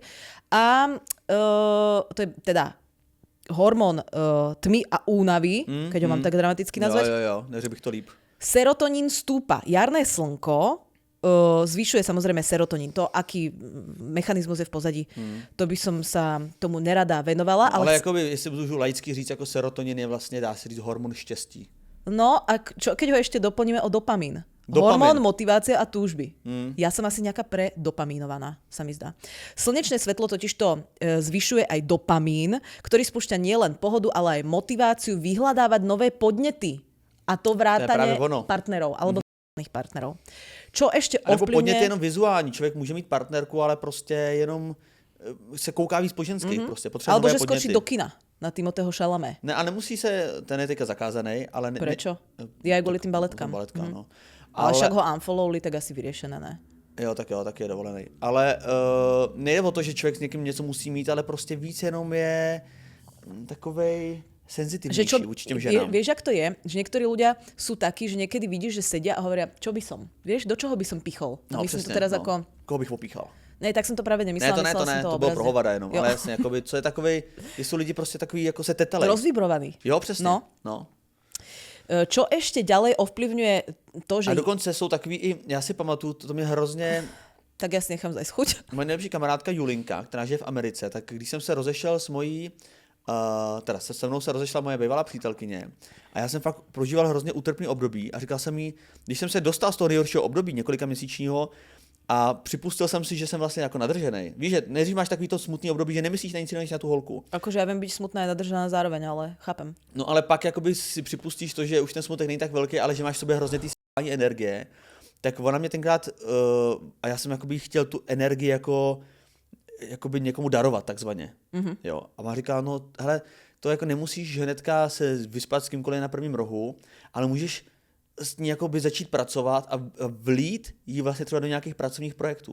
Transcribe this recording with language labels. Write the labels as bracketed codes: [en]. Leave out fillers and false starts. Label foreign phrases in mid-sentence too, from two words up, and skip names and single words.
[sk] A to je teda hormón tmy a únavy, keď ho mám tak dramaticky nazvať. [cs] Jo, neřekl bych to líp. [sk] Serotonín stúpa. Jarné slnko zvyšuje samozrejme serotonín. To, aký mechanizmus je v pozadí, to by som sa tomu nerada venovala. [cs] Ale jakoby, jestli můžu laicky říct, jako serotonin je vlastně, dá se říct, hormon štěstí. [sk] No a keď ho ešte doplníme o dopamín. [cs] Dopamin. [sk] Hormón motivácie a túžby. Ja som asi nejaká predopamínovaná, sa mi zdá. Slnečné svetlo totiž to zvyšuje aj dopamín, ktorý spúšťa nielen pohodu, ale aj motiváciu vyhľadávať nové podnety. A to vrátane partnerov, alebo partnerov. Čo ešte [cs] Nebo [sk] ovplyvňuje... [cs] podnět je jenom vizuální. Člověk může mít partnerku, ale prostě jenom se kouká víc po ženských. Prostě potřebuje [sk] Alebo [cs] nové [sk] že skočí [cs] podněty. [sk] do kina na Timothého Chalamet. [cs] Ne, a nemusí se, ten je teďka zakázaný, ale... [sk] Prečo? Je aj kvôli tým baletkám. No. Ale však ho unfollowli, tak asi vyriešené, ne? [cs] Jo, tak je dovolený. Ale nejde o to, že člověk s někým něco musí mít, ale prostě víc jenom je takovej senzitivnější vůči těm ženám. [sk] Vieš, jak to je? Že niektorí ľudia sú takí, že niekedy vidíš, že sedia a hovoria, čo by som? Vieš, do čoho by som pichol? No, myslím [cs] přesně, [sk] to teraz no. ako... [cs] Koho bych opíchal? [sk] Ne, tak som to práve nemyslela. [cs] Ne, to bylo pro hovada jenom, Jo. ale jasně, jakoby, co je takovej, jsou lidi prostě takový, jako se tetelej. Rozvibrovaný. Jo, přesně. No. [sk] Čo ešte ďalej ovplyvňuje to, že... [cs] A dokonce jsou takový i, já si pamatuju, to mě hrozně, [sk] Tak ja si nechám zajsť chuť. [cs] moje nejlepší kamarádka Julinka, která žije v Americe, tak když jsem se rozešel s mojí, teda se mnou se rozešla moje bývalá přítelkyně a já jsem fakt prožíval hrozně útrpný období a říkal jsem jí, když jsem se dostal z toho nejhoršího období, několika měsíčního, a připustil jsem si, že jsem vlastně jako nadržený. Víš, že nejdřív máš takový to smutný období, že nemyslíš na nic jiného než na tu holku. [sk] Akože ja viem byť smutná a nadržaná zároveň, ale chápem. [cs] No ale pak jakoby si připustíš to, že už ten smutek není tak velký, ale že máš v sobě hrozně ty s***ání energie, tak ona mě tenkrát, a já jsem jakoby chtěl tu energii jakoby někomu darovat takzvaně. Jo. A ona říkala, no hele, to jako nemusíš hnedka se vyspat s kýmkoliv na prvním rohu, ale můžeš s ní jakoby začít pracovat a vlít jí vlastně třeba do nějakých pracovních projektů.